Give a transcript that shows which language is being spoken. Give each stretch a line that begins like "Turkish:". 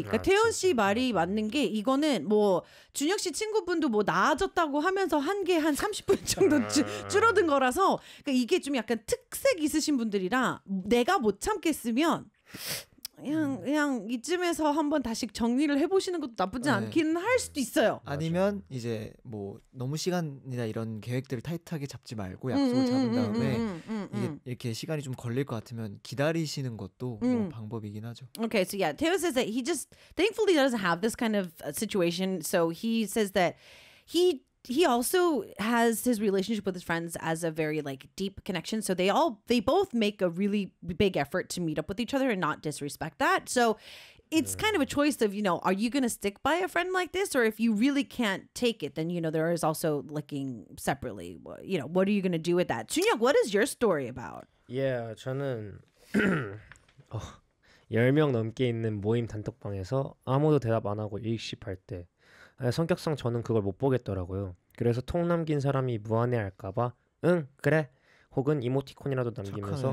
Korean: 그러니까 아, 태연 씨 말이 맞는 게 이거는 뭐 준혁 씨 친구분도 뭐 나아졌다고 하면서 한 게 한 30분 정도 줄어든 거라서 그러니까 이게 좀 약간 특색 있으신 분들이라 내가 못 참겠으면 그냥 이쯤에서 한번 다시 정리를 해보시는 것도 나쁘지 않긴 할 수도 있어요. 아니면 이제 뭐 너무 시간이나 이런 계획들을 타이트하게 잡지 말고 약속을 잡은 다음에 이렇게 시간이 좀 걸릴 것 같으면 기다리시는 것도 뭐 방법이긴 하죠.
English: Okay, so yeah, Taeyeon says that he just thankfully doesn't have this kind of situation. So he says that he also has his relationship with his friends as a very like deep connection. So they both make a really big effort to meet up with each other and not disrespect that. So it's kind of a choice of, you know, are you going to stick by a friend like this? Or if you really can't take it, then, you know, there is also looking separately. You know, what are you going to do with that? Junhyuk, what is your story about?
Korean: Yeah, 저는 10명 넘게 있는 모임 단톡방에서 아무도 대답 안 하고 일시팔 때 성격상 저는 그걸 못 보겠더라고요. 그래서 통 남긴 사람이 무안해할까봐 응 그래 혹은 이모티콘이라도 남기면서